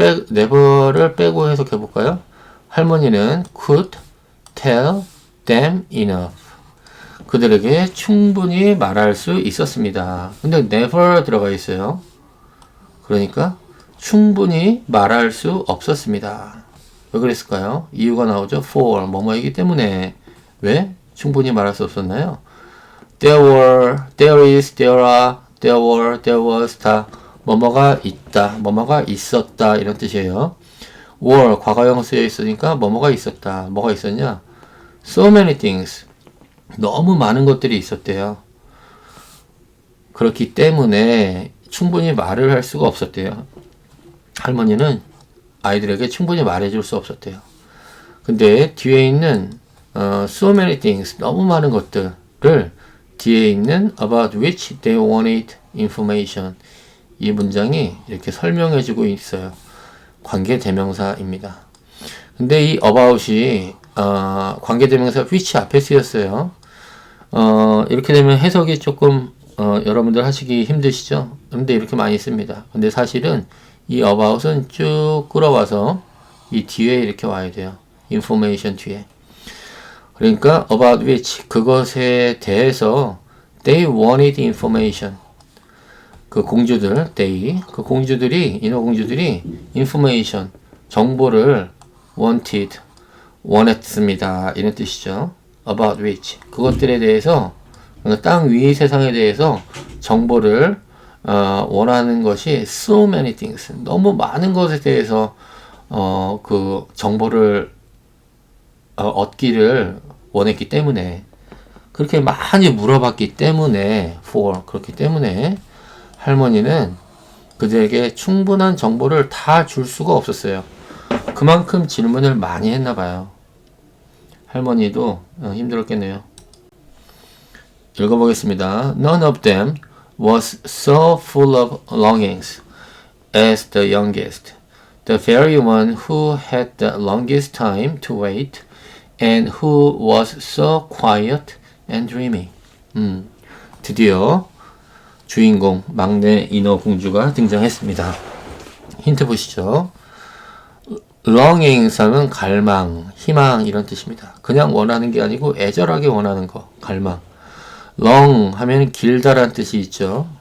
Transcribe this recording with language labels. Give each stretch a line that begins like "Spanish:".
Korean: never를 빼고 해석해 볼까요? 할머니는
English: could tell them enough.
Korean: 그들에게 충분히 말할 수 있었습니다. 근데 never 들어가 있어요. 그러니까 충분히 말할 수 없었습니다. 왜 그랬을까요? 이유가 나오죠. for, 뭐뭐이기 때문에. 왜? 충분히 말할 수 없었나요?
English: There were, there is, there are, there were, there was
Korean: 다 뭐뭐가 있다, 뭐뭐가 있었다 이런 뜻이에요. were, 과거형 쓰여 있으니까 뭐뭐가 있었다. 뭐가 있었냐?
English: So many things.
Korean: 너무 많은 것들이 있었대요. 그렇기 때문에 충분히 말을 할 수가 없었대요. 할머니는 아이들에게 충분히 말해줄 수 없었대요. 근데 뒤에 있는 so many things, 너무 많은 것들을 뒤에 있는
English: about which they wanted information,
Korean: 이 문장이 이렇게 설명해주고 있어요. 관계대명사입니다. 근데 이 about이 관계대명사 which 앞에 쓰였어요. 이렇게 되면 해석이 조금 여러분들 하시기 힘드시죠? 근데 이렇게 많이 씁니다. 근데 사실은 이 about은 쭉 끌어와서 이 뒤에 이렇게 와야 돼요. information 뒤에.
English: 그러니까 about which,
Korean: 그것에 대해서
English: they wanted information.
Korean: 그 공주들, they, 그 공주들이, 인어공주들이 information, 정보를 wanted, 원했습니다. 이런 뜻이죠.
English: about which,
Korean: 그것들에 대해서, 땅 위 세상에 대해서 정보를 원하는 것이
English: so many things,
Korean: 너무 많은 것에 대해서 그 정보를 얻기를 원했기 때문에, 그렇게 많이 물어봤기 때문에, for, 그렇기 때문에 할머니는 그들에게 충분한 정보를 다 줄 수가 없었어요. 그만큼 질문을 많이 했나 봐요. 할머니도 힘들었겠네요. 읽어보겠습니다.
English: None of them was so full of longings as the youngest, the very one who had the longest time to wait and who was so quiet and dreamy.
Korean: 드디어 주인공 막내 인어 공주가 등장했습니다. 힌트 보시죠. longings 하면 갈망, 희망 이런 뜻입니다. 그냥 원하는 게 아니고 애절하게 원하는 거, 갈망. long 하면 길다란 뜻이 있죠.